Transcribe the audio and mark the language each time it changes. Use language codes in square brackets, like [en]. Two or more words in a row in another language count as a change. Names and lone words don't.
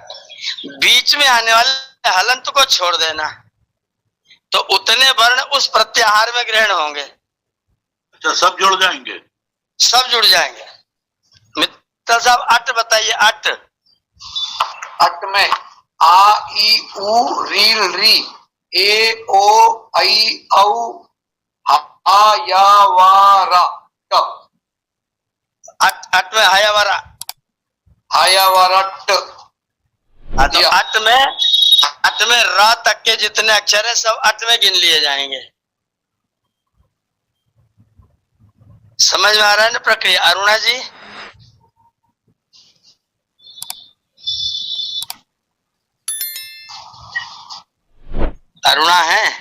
[hi] बीच में आने वाले हलंत को छोड़ देना, तो उतने वर्ण उस प्रत्याहार में ग्रहण होंगे। अच्छा, सब जुड़ जाएंगे? सब जुड़ जाएंगे। मित्तल साहब अट बताइए, अट। अट में आ ई उ रील री ए ओ आई औ हा या वा रा ट। अट में हाया वारा। हाया वा रा ट। तो अट में रा तक के जितने अक्षर है सब अट में गिन लिए जाएंगे। समझ में आ रहा है ना प्रक्रिया? अरुणा जी, अरुणा है?